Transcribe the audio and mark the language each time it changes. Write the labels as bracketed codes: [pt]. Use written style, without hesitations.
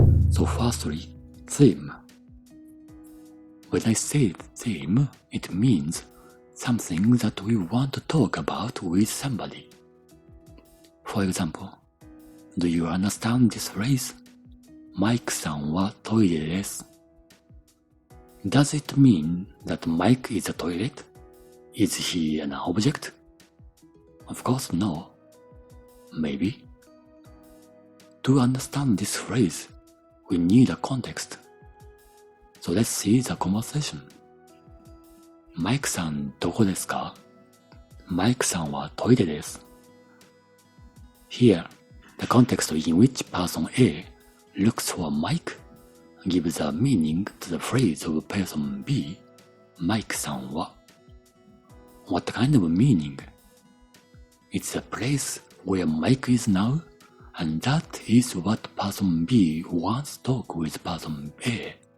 [en] So firstly, theme. When I say theme, it means something that we want to talk about with somebody. For example, do you understand this phrase? [ja] マイクさんはトイレです。 [en] Does it mean that Mike is a toilet? Is he an object? Of course no. Maybe. To understand this phrase, we need a context. So let's see the conversation. [ja] マイクさんどこですか?マイクさんはトイレです。 [en] Here, the context in which person A looks for Mike gives a meaning to the phrase of person B, マイクさんは. What kind of meaning? It's a place where Mike is now, and that is what person B wants to talk with person A.